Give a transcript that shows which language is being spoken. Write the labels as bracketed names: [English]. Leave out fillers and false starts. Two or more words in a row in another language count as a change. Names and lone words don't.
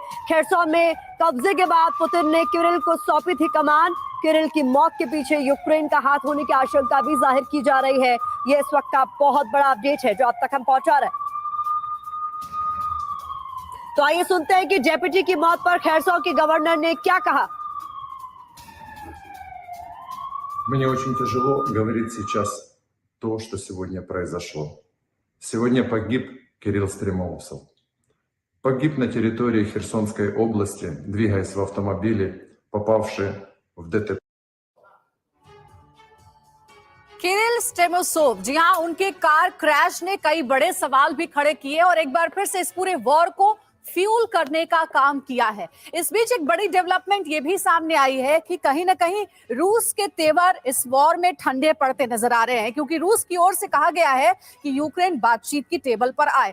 [Hindi] खैरसौन में कब्जे के बाद पुतिन ने किरिल को सौंपी थी कमान। किरिल की मौत के पीछे यूक्रेन का हाथ होने की आशंका भी जाहिर की जा रही है। ये इस वक्त का बहुत बड़ा अपडेट है जो अब तक हम पहुंचा रहे हैं। तो आइए सुनते हैं कि डेप्यूटी की मौत पर खैरसौन के गवर्नर ने क्या कहा। [Russian] Мне очень тяжело говорить сейчас то, что сегодня произошло. Сегодня погиб Кирилл Стремоусов. Погиб на территории Херсонской области, двигаясь в автомобиле, попавший в ДТП. [Hindi] किरिल स्टेमोसोव, जी हाँ, उनके [English] car crash [Hindi] ने कई बड़े सवाल भी खड़े किए और एक बार फिर से इस पूरे वॉर को फ्यूल करने का काम किया है। इस बीच एक बड़ी डेवलपमेंट ये भी सामने आई है कि कहीं ना कहीं रूस के तेवर इस वॉर में ठंडे पड़ते नजर आ रहे हैं, क्योंकि रूस की ओर से कहा गया है कि यूक्रेन बातचीत की टेबल पर आए।